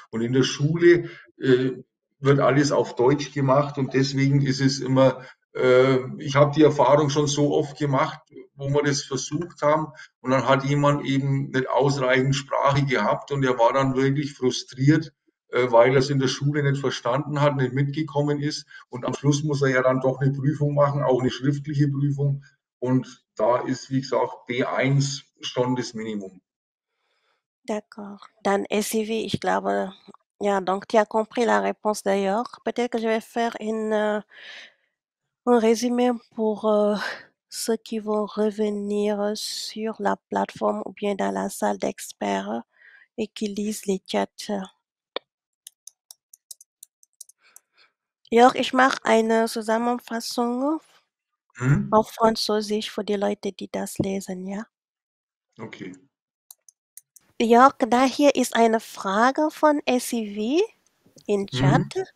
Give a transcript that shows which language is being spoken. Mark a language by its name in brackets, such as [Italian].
[German] Und in der Schule wird alles auf Deutsch gemacht und deswegen ist es immer, ich habe die Erfahrung schon so oft gemacht, wo wir das versucht haben und dann hat jemand eben nicht ausreichend Sprache gehabt und er war dann wirklich frustriert, weil er es in der Schule nicht verstanden hat, nicht mitgekommen ist. Und am Schluss muss er ja dann doch eine Prüfung machen, auch eine schriftliche Prüfung. Und da ist, wie gesagt, B1 schon das Minimum. [French] D'accord. [German] Dann SIV, ich glaube, ja, [French] donc tu as compris la réponse d'ailleurs. Peut-être que je vais faire un résumé pour ceux qui vont revenir sur la plateforme ou bien dans la salle d'experts et qui lisent les chats. [German] Jörg, ich mache eine Zusammenfassung auf Französisch für die Leute, die das lesen, ja? Okay. Jörg, da hier ist eine Frage von SIV im Chat.